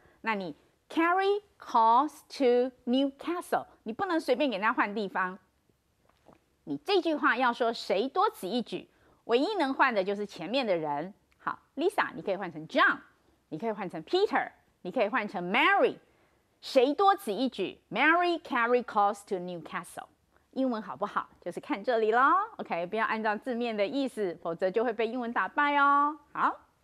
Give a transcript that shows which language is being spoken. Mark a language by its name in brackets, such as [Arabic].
[Chinese] 那你 [English] carry calls to Newcastle， [Chinese] 你不能随便给人家换地方。你这句话要说谁多此一举，唯一能换的就是前面的人。好 ，Lisa， 你可以换成 John， 你可以换成 Peter， 你可以换成 Mary。谁多此一举 ？ [English] Mary carry calls to Newcastle。 [Chinese] 英文好不好，就是看这里咯。OK， 不要按照字面的意思，否则就会被英文打败哦。好。